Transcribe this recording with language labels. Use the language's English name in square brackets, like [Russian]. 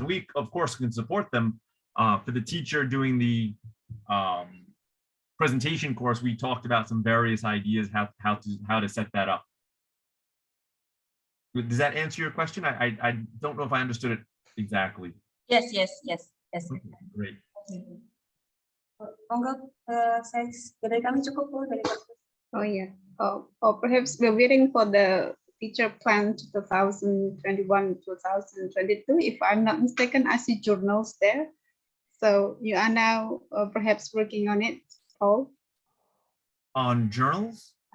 [English] We, of course, can support them. For the teacher doing the presentation course, we talked about some various ideas how to set that up. Does that answer your question? I don't know if I understood it exactly. Yes. Okay, great. [Indonesian] Monggo, dari kami cukup Bu. [English] Oh yeah. Oh, perhaps we're waiting for the teacher plan 2021-2022. If I'm not mistaken, I see journals there. So you are now perhaps working on it, Paul? On journals?